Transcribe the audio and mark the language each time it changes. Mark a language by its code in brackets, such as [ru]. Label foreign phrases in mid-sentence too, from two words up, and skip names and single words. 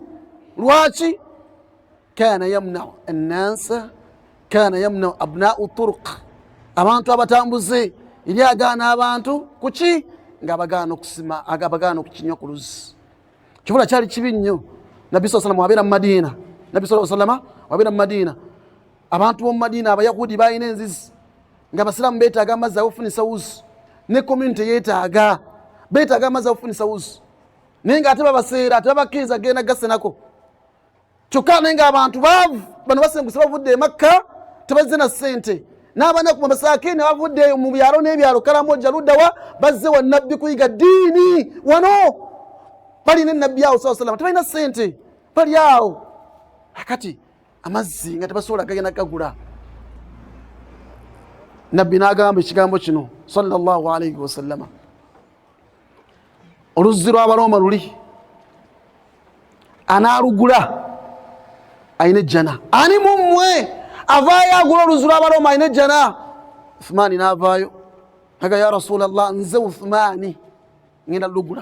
[lg] Lwaki? [ar] كان يمنع الناس، كان يمنع أبناء الطرق, [lg] abantu abatambuze eri agaana abantu kuki? Nga abagaana okusima, abagaana okukinywa ku luzzi. Kibula kyali kibi nnyo. Nabbi [ar] صلى الله عليه وسلم [lg] wabeera mu Madina, Nabbi [ar] صلى الله عليه وسلم [lg] wabeera mu Madina, abantu b'omu Madina Abayahudi balina enzizi, nga Abasiraamu beetaaga amazzi agofunisa wuzi, ne community yeetaaga, beetaaga amazzi agofunisa wuzi, naye nga ate babaseera, tebabakkiriza genda gasenako. Kyokka naye nga abantu baavu, bano basenguse bavudde e Makka, tebazze na ssente, n'abanaku bamasaakiini bavudde mu byalo n'ebyalo, Karamoja luddawa, bazze wa Nabbi kuyiga ddiini. Wano balina Nabbi awo [ar] صلى الله عليه وسلم, [lg] tebalina ssente, bali awo akati amazzi nga tebasobola gagenda gagula. Nabbi n'agamba ekigambo kino [ar] صلى الله عليه وسلم, [lg] oluzzi lw'Abaroma luli, anaalugula ayina ejjana. Ani mummwe avaayo agula oluzzi lw'Abaroma ayina ejjana? Uthmani n'avaayo aga [ar] يا رسول الله, [lg] nze Uthmani ngenda lugula.